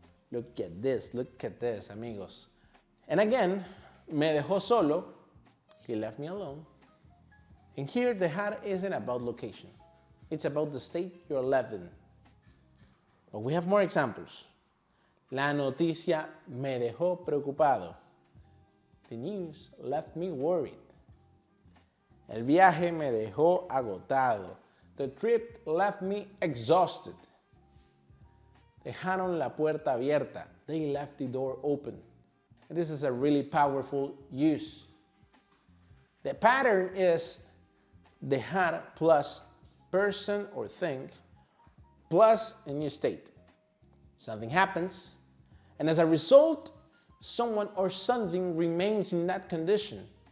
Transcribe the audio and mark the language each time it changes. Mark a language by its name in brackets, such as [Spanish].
[English] Look at this, amigos. And again, [Spanish] me dejó solo, [English] he left me alone. And here, dejar isn't about location. It's about the state you're left in. But we have more examples. [Spanish] La noticia me dejó preocupado. [English] The news left me worried. [Spanish] El viaje me dejó agotado. [English] The trip left me exhausted. [Spanish] Dejaron la puerta abierta. [English] They left the door open. And this is a really powerful use. The pattern is dejar plus person or thing plus a new state. Something happens, and as a result, someone or something remains in that condition.